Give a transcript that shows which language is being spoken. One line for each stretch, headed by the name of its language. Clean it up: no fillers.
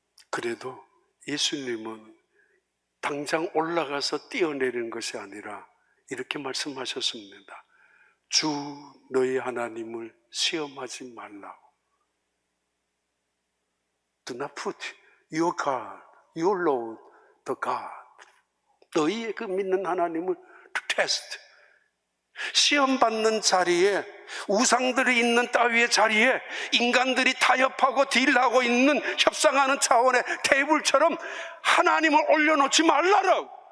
Korean: 그래도 예수님은 당장 올라가서 뛰어내리는 것이 아니라 이렇게 말씀하셨습니다. 주 너희 하나님을 시험하지 말라고.
English: Do not put your God, your Lord, the God.
Korean: 너희의 그 믿는 하나님을 to test. 시험받는 자리에, 우상들이 있는 따위의 자리에 인간들이 타협하고 딜하고 있는, 협상하는 차원의 테이블처럼 하나님을 올려놓지 말라라고.